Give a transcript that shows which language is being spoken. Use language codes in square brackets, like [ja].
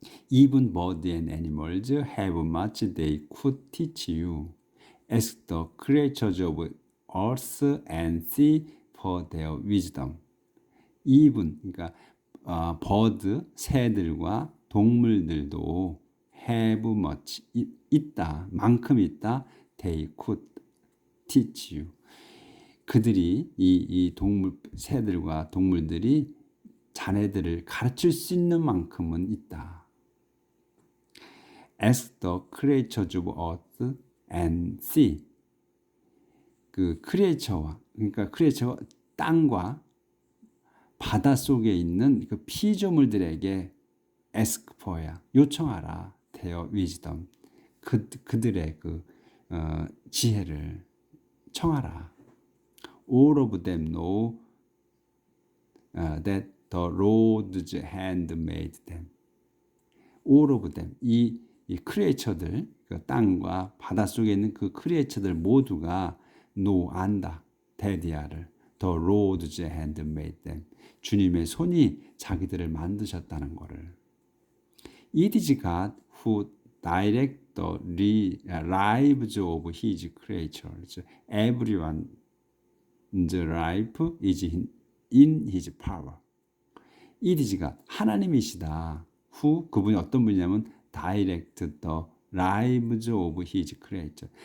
[en] Even birds and animals have much they could teach you. Ask the creatures of earth and sea for their wisdom. [ko] Even, 그러니까 bird, 새들과 동물들도 [en] have much, [ko] 있다, 만큼 있다. [en] they could teach you. [ko] 그들이 이 동물 새들과 동물들이 자네들을 가르칠 수 있는 만큼은 있다. [en] Ask the creatures of earth and sea. [ko] 그 크리에이처와 그러니까 크리에이처가 땅과 바다 속에 있는 그 피조물들에게 [en] ask for [ko] 야 요청하라. [en] their wisdom. [ko] 그들의 그 지혜를 청하라. [en] All of them know that the Lord's hand made them. All of them. [ko] 이 크리에이처들, 그 땅과 바다 속에 있는 그 크리에이처들 모두가 know, 안다. 데디아를. [en] The Lord's hand made them. [ko] 주님의 손이 자기들을 만드셨다는 것을. [en] It is God who direct the lives of His creatures. Everyone's life is in His power. It is God. [ko] 하나님이시다. [en] Who [ko] 그분이 어떤 분이냐면 [en] direct the lives of His creatures.